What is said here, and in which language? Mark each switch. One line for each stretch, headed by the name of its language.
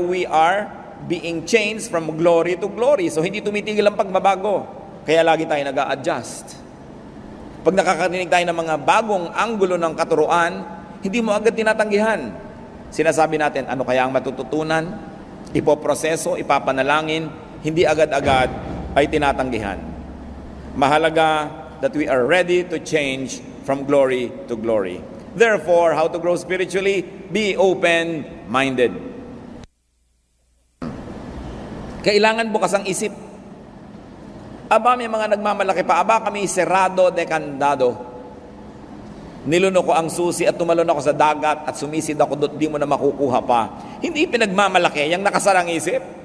English: We are being changed from glory to glory.
Filipino: So hindi tumitigil ang pagbabago. Kaya lagi tayo nag-a-adjust. Pag nakakarinig tayo ng mga bagong anggulo ng katuruan, hindi mo agad tinatanggihan. Sinasabi natin, ano kaya ang matututunan? Ipoproseso, ipapanalangin, hindi agad-agad ay tinatanggihan.
English: Mahalaga that we are ready to change from glory to glory. Therefore, how to grow spiritually? Be open-minded.
Filipino: Kailangan bukas ang isip. Aba, may mga nagmamalaki pa. Aba, kami serado de candado. Nilunok ko ang susi at tumalon ako sa dagat at sumisid ako doon, di mo na makukuha pa. Hindi pinagmamalaki, yung nakasarang isip.